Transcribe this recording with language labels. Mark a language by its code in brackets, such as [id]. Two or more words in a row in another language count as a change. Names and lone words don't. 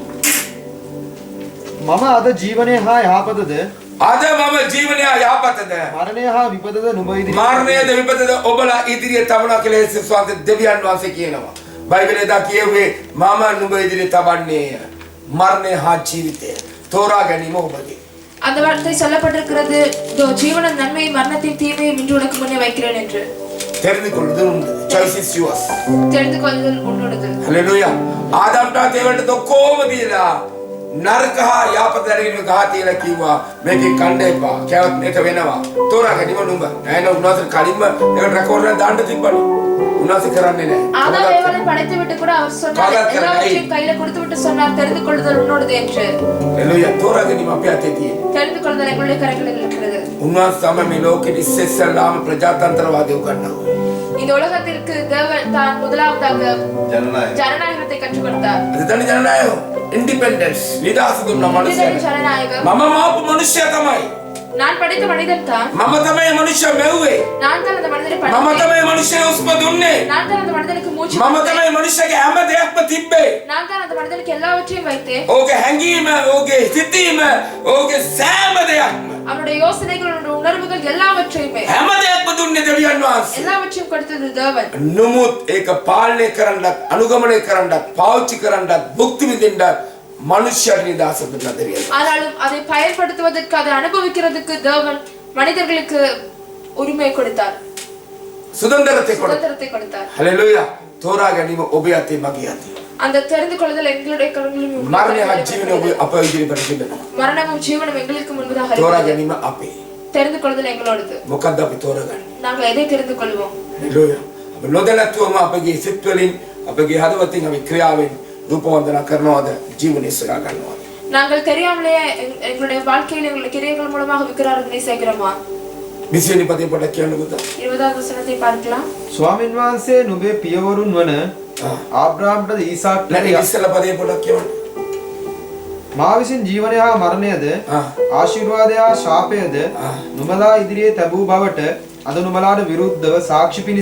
[si] මම අද ජීවනයේ හා යහපතද අද මම ජීවනය යහපතද මරණය හා විපතද නුඹ ඉදිරියේ මරණයද විපතද ඔබලා ඉදිරියේ තබනවා කියලා යේසුස් වහන්සේ දෙවියන් වහන්සේ කියනවා. බයිබලයේ දා කියුවේ මම නුඹ ඉදිරියේ තබන්නේය. මරණය හා ජීවිතය තෝරා ගැනීම ඔබගේ. [ta] அந்த வார்த்தை சொல்லப்பட்டிருக்கிறது ஜீவன நன்மை மரணத்தின் தீமையை இன்று உனக்கு முன்னே வைக்கிறேன் என்று. தெரிந்து கொள்ளுதல் உண்டு. [en] choice is yours. [ta] தெரிந்து கொள்ளுதல் உன்னோடது. [si] හලෙලූයා. ආදාම්ට දේවල්ට ඔක්කොම දීලා නරක හා යහපත දැනගෙන ගහ තියලා කිව්වා මේකේ කණ්ඩ එපා. කෑවත් මේක වෙනවා. තෝරා ගැනීම නුඹ. නෑන උන්වහන්සේ කලින්ම ඒකට රෙකෝඩ් එකක් දාන්න තිබ්බනේ. උන්වහන්සේ කරන්නේ නෑ. [ta] ஆதாம் ஏவாளை படைத்து விட்டு கூட அவர் சொன்னார் எல்லாவற்றையும் கையில கொடுத்து விட்டு சொன்னார் தெரிந்து கொள்ளுதல் உன்னோடது என்று. [si] හලෙලූයා. තෝරා ගැනීම අපේ අතේ තියෙන. [ta] தெரிந்து கொள்ளுதல் எங்களுடைய கரங்களில் இருக்கிறது. [si] උන්වහන්සේ තමයි මේ ලෝකෙට ඉස්සෙල්ලාම ප්‍රජාතන්ත්‍රවාදය උගන්වනවා. [ta] இந்த உலகத்திற்கு தேவன் தான் முதலாவதாக ஜனநாயகத்தை கற்றுக் கொடுத்தார். அது தனி ஜனநாயகம். [si] ඉන්ඩිපෙන්ඩන්ස් නිදහස දුන්න මනුස්සයෙක්. [ta] ஜனநாயகம். [si] මම මාපු මනුෂ්‍යයා තමයි. [ta] நான் படைத்த மனிதன் தான். [si] මම තමයි මනුෂ්‍ය මෙව්වේ. [ta] நான் தான் அந்த மனிதனை [si] මම [ta] படைத்தேன். [si] තමයි මනුෂ්‍ය උස්ම දුන්නේ. [ta] நான் தான் அந்த மனிதனுக்கு மூச்சு [si] මම [ta] கொடுத்தேன். [si] තමයි මනුෂ්‍යගේ හැම දෙයක්ම තිබ්බේ. [ta] நான் தான் அந்த மனிதனுக்கு எல்லாவற்றையும் வைத்தேன். [si] ඕකේ හැංගීම, ඕකේ සිතීම, ඕකේ සෑම දෙයක්ම. [ta] அவருடைய யோசனைகள் அவருடைய உணர்வுகள் எல்லாவற்றையுமே [si] හැම දෙයක්ම දුන්නේ දෙවියන් වහන්සේ. [ta] எல்லாவற்றையும் கொடுத்தது தேவன். [si] නමුත් ඒක පාලනය කරන්නත්, අනුගමනය කරන්නත්, පාවිච්චි කරන්නත්, භුක්ති විඳින්නත් මනුෂ්‍යයන් නිදහස දුන්නා දෙවියන්. [ta] ஆனாலும் அதை பயன்படுத்துவதற்கு அதை அனுபவிக்கிறதுக்கு தேவன் மனிதர்களுக்கு உரிமை கொடுத்தார். [si] සුදන්දරතේ කොට. [ta] சுதந்திரத்தை கொடுத்தார். [si] හලෙලූයා. තෝරා ගැනීම ඔබේ අතේ මගේ අතේ. [ta] அந்த தெரிந்து கொள்ளுதல் எங்களுடைய கரங்களிலும் உங்களுடைய [si] මරණය හා [ta] கரங்களிலும் [si] ජීවනය ඔබ අප ඉදිරිපත් තිබෙනවා. [ta] மரணமும் ஜீவனும் எங்களுக்கு முன்பதாக [si] තෝරා [ta] இருக்கிறது. [si] ගැනීම අපේ. [ta] தெரிந்து கொள்ளுதல் எங்களோடது. [si] මොකද්ද අපි තෝරගන්නේ? [ta] நாங்கள் எதை தெரிந்து கொள்வோம்? [si] හලෙලූයා. අප නොදැනත්වම අපගේ සිත් වලින් අපගේ හදවතින් අපි ක්‍රියාවෙන් රූප වන්දනා කරනවාද ජීවනය සොයා ගන්නවාද? [ta] நாங்கள் தெரியாமலேயே எங்களுடைய வாழ்க்கையில் எங்களுடைய கிரியைகள் மூலமாக விக்கிரகங்களை சேர்க்கிறோமா? [si] 20 වෙනි පදේ පොඩ්ඩක් කියන්නකෝ. [ta] 20வது வசனத்தை பார்க்கலாம். [si] ස්වාමින් වහන්සේ නුඹේ පියවරුන් වන ආබ්‍රාම්ටද ඊසාක්ටද නැත්නම් ඉස්සෙල්ලා පදේ පොඩ්ඩක් කියවන්න. මා විසින් ජීවනය හා මරණයද ආශිර්වාදය හා ශාපයද නුඹලා ඉදිරියේ තැබූ බවට අද නුඹලාට විරුද්ධව සාක්ෂි පිණිස